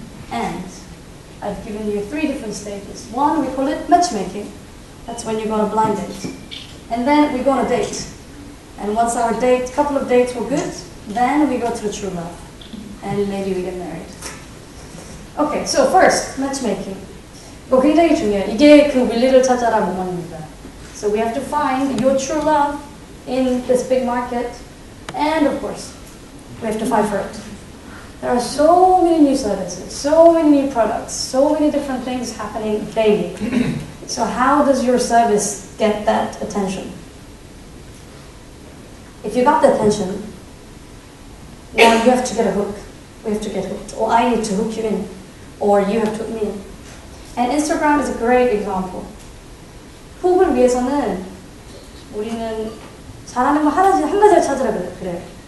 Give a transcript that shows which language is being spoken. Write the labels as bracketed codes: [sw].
[en] And I've given you 3 different stages. One, we call it matchmaking. That's when you go on a blind date. And then we go on a date. And once our couple of dates were good, then we go to the true love. And maybe we get married. Okay, so first, matchmaking. [ko] 이거 굉장히 중요해요. 이게 그 윌리를 찾아라 모먼입니다. [en] So we have to find your true love in this big market. And of course, we have to fight for it. There are so many new services, so many new products, so many different things happening daily. So how does your service get that attention? If you got the attention, Now you have to get a hook. We have to get hooked. Or I need to hook you in. Or you have to hook me in. And Instagram is a great example. [ko] 훅을 위해서는 우리는 잘하는 거 한 가지를 찾으라 그래.